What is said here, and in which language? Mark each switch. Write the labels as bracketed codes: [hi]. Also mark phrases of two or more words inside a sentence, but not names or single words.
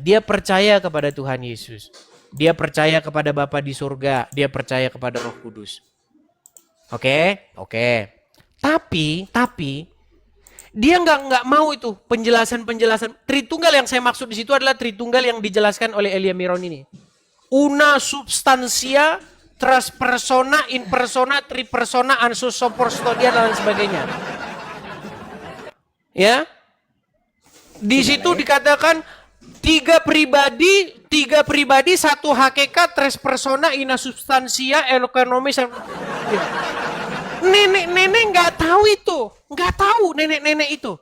[id] Dia percaya kepada Tuhan Yesus. Dia percaya kepada Bapa di surga. Dia percaya kepada Roh Kudus. Oke. Tapi dia nggak mau itu penjelasan. Tritunggal yang saya maksud di situ adalah Tritunggal yang dijelaskan oleh Elia Miron ini. [la] Una substantia, tres persona, in persona, tri persona, ansus soporstodia dan lain sebagainya. [id] Ya. Di situ dikatakan tiga pribadi, satu hakikat, [la] tres persona, ina substansia, [id] ekonomis. Nenek-nenek nggak tahu itu, nggak tahu nenek-nenek itu.